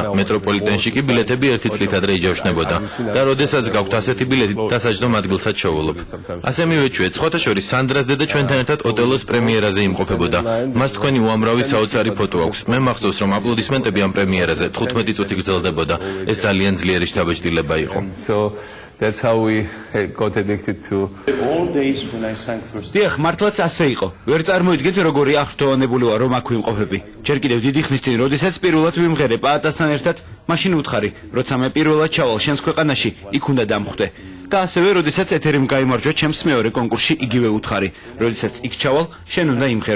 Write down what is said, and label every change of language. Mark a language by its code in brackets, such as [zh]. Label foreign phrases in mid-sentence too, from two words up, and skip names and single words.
[ka] მეტროპოლიტენში კი ბილეთები ერთი წლით ადრე იჯავშნებოდა და როდესაც გაქვთ ასეთი ბილეთი, დასაჯდომ ადგილსაც შევულობ. ასე მივეჩვიეთ, სხვათა შორის სანდრას დედა ჩვენთან ერთად ოტელოს პრემიერაზე იმყოფებოდა. მას თქვენი უამრავი საოცარი ფოტო აქვს. მე მახსოვს, რომ აპლოდისმენტები ამ პრემიერაზე 15 წუთი გრძელდებოდა. ეს ძალიან ძლიერი შთაბეჭდილება იყო. [en] That's how we got addicted to all days when I sang first. [ka] დიახ, მართლაც ასე იყო. ვერ წარმოიდგენთ, როგორი აღფრთოვანებული ვარ, რომ აქ ვიმყოფები. ჯერ კიდევ დიდი ხნის წინ, როდესაც პირველად ვიმღერე პაატასთან ერთად, მაშინ უთხარი, როცა მე პირველად ჩავალ შენს ქვეყანაში, იქ უნდა დამხვდე. და ასევე, როდესაც ეთერიმ გაიმარჯვა ჩემს მეორე კონკურსში, იგივე უთხარი, როდესაც იქ ჩავალ, შენ უნდა იმღერო.